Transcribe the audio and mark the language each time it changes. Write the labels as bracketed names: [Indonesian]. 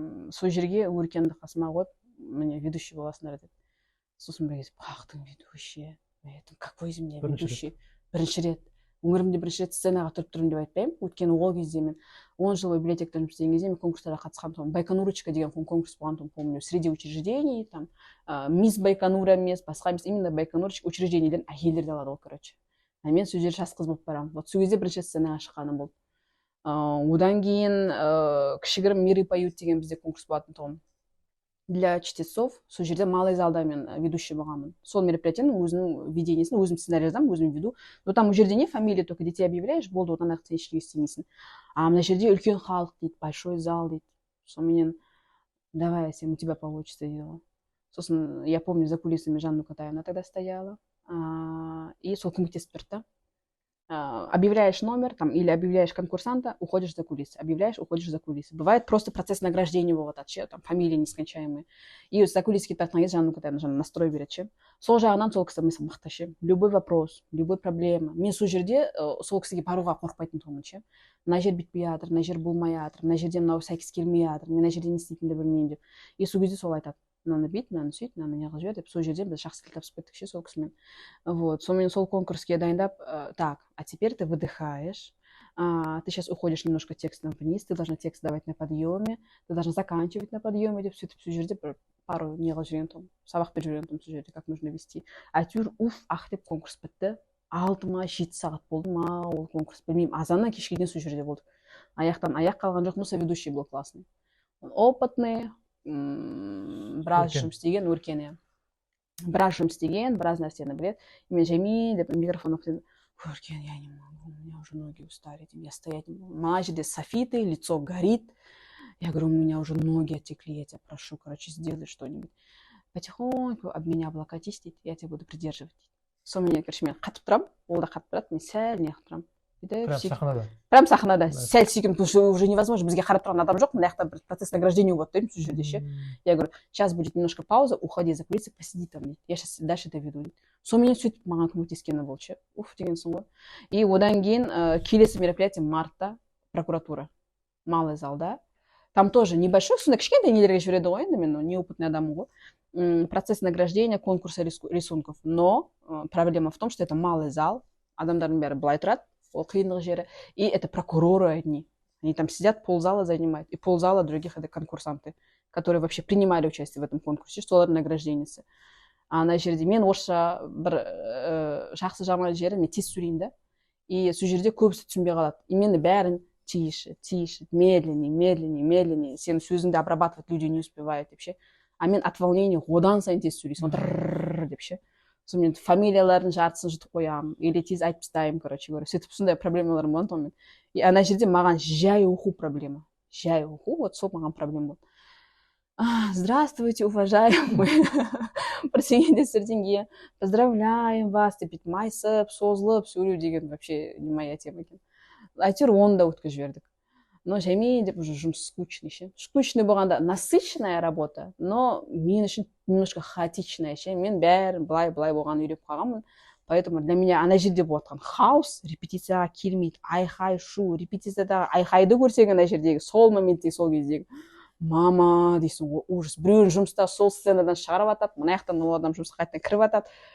[Kazakh] Сол жерге өркенді қасыма қойып, міне ведущий боласыңдар деді. Сосын бір кезде бақтың [Russian] ведущий, какой из меня ведущий? [Kazakh] Бірінші рет. Өмірімде бірінші рет сценаға тұрып тұрмын деп айтпаймын. Өйткені ол кезде мен 10 жыл бойы библиотекада жұмыс істеген кезде мен конкурстарға қатысқан тұғым. Байконурочка деген конкурс болған тұғым, [Russian] помню, среди учреждений, [Kazakh] там, мисс Байконура емес, басқа емес, именно Байконурочка учреждениеден әйелдерді алады ол, короче. А мен сол жерде жас қыз болып барамын. Вот сол кезде бірінші сценаға шыққаным болды. Одан кейін кішігірім миры поют деген бізде конкурс болатын тұғым. [Russian] Для чтецов, [Kazakh] сол жерде малый залда мен ведущий болғанмын. Сол мероприятияның өзінің ведениесін, өзім сценарий жазамын, өзім веду. Но там у жерде не фамилия, [Russian] только детей объявляешь, [Kazakh] болды, одан ақ сен ештеңе істемейсің. А мына жерде үлкен халық дейді, [Russian] большой зал [Kazakh] дейді. [Russian] Соменен, давай, Асем, у тебя получится дело. Сосын, я помню, за кулисами Жанна Катаевна тогда стояла. [Kazakh] И сол көмектесіп тұрды. [Russian] Объявляешь номер там, или объявляешь конкурсанта, уходишь за кулисы. Объявляешь, уходишь за кулисы. Бывает просто процесс награждения вот от там фамилии нескончаемые. [Kazakh] И за кулисы кетіп Жанна Катаевна настрой береді ше. Сол жағынан сол кісі мысал мықты ше. [Russian] Любой вопрос, любой проблема. [Kazakh] Мен сол жерде сол кісіге баруға қорықпайтын тұғымын ше. Мына жер бітпей жатыр, мына жер болмай жатыр, мына жерде мынау сәйкес келмей жатыр, мен мына жерде не істейтінімді білмеймін деп. И сол кезде сол айтады. Мынаны бүйт, мынаны сөйт, мынаны не қылып жібер деп сол жерде біз жақсы тіл табысып кеттік ше сол кісімен. [Russian] Вот, [Kazakh] сонымен сол конкурске дайындап, [Russian] так, а теперь ты выдыхаешь, ты сейчас уходишь немножко текстом вниз, ты должна текст давать на подъеме, ты должна заканчивать на подъеме [Kazakh] деп сөйтіп сол жерде [Russian] пару не қылып жүрген тұғым, сабақ беріп жүрген тұғым сол жерде, как нужно вести. [Kazakh] Әйтеуір деп конкурс бітті. 6 ма 7 сағат болды ма ол конкурс, білмеймін, азаннан кешке дейін сол жерде болдық. Аяқтан аяқ қалған жоқ, [Russian] но соведущий был классный. Опытный, [Kazakh] біраз жұмыс істеген, өркен, біраз жұмыс істеген, біраз нәрсені біледі. Мен жаймен деп микрофон оқытайын. [Russian] Өркен, я не могу, у меня уже ноги устали, я стоять не могу. [Kazakh] Мына жерде [Russian] софиты, лицо горит. Я говорю, у меня уже ноги отекли, я тебя прошу, короче, сделай что-нибудь. Потихоньку об меня облокотись, я тебя буду придерживать. [Kazakh] Сонымен, короче, мен қатып тұрамын, ол да қатып тұрады, мен сәл не қылып тұрамын. Прям сахнада. Прям сахнада. Сәл сүйкім, [Russian] потому что уже невозможно, [Kazakh] бізге қарап тұрған адам жоқ, мына жақта бір процесс награждения болады деймін сол жерде ше. [Russian] Я говорю, сейчас будет немножко пауза, уходи за кулисы, посиди там дейді. Я сейчас дальше доведу дейді. [Kazakh] Сонымен сөйтіп маған көмектескені болды ше. Уф дегенсің ғой. И одан кейін келесі мероприятие мартта, прокуратура, малый залда. [Russian] Там тоже небольшой, [Kazakh] сонда кішкентай нелерге жібереді ғой енді, мен неопытный адаммын ғой. [Russian] Процесс награждения, конкурса рисунков. Но проблема в том, что это малый зал, [Kazakh] адамдардың бәрі былай тұрады, ол қиындық жері, [Russian] и это прокуроры одни. Они там сидят, ползала занимают, и ползала других это конкурсанты, которые вообще принимали участие в этом конкурсе, [Kazakh] солардың награждениесі. Ана жерде мен орысша бір жақсы жаман жері, мен тез сөйлеймін да, и сол жерде көбісі түсінбей қалады. И мені бәрін тише, медленнее, сен сөзіңді [Russian] обрабатывать люди не успевают [Kazakh] деп ше. А мен [Russian] от волнения [Kazakh] одан сайын тез сөйлейсің, деп ше. Сонымен фамилиялардың жартысын жұтып қоямын, или тез айтып тастаймын, короче говоря. Сөйтіп сондай проблемаларым болады онымен. И ана жерде маған жай оқу проблема. Жай оқу, вот сол маған проблема болды. [Russian] Здравствуйте, уважаемые. [Kazakh] бірдеңе бірдеңе [Russian] поздравляем вас [Kazakh] деп бүйтіп майысып созылып сөйлеу деген [Russian] вообще не моя тема [Kazakh] екен. Әйтеуір оны да өткізіп жібердік. Но жаймен деп уже жұмыс скучный ше. [Russian] Скучный болғанда насыщенная работа, но [Kazakh] мен үшін [Russian] немножко хаотичная ше. [Kazakh] Мен бәрін былай болған үйреп қалғанмын. [Russian] Поэтому для меня [Kazakh] ана жерде болып жатқан хаос, репетицияға келмейді, айқай шу, репетициядағы айқайды көрсең ана жердегі сол моментте сол кездегі мама дейсің ғой, ужас. Біреуін жұмыста сол сценадан шығарып атады, мына жақтан ол адам жұмысқа қайтадан кіріп атады.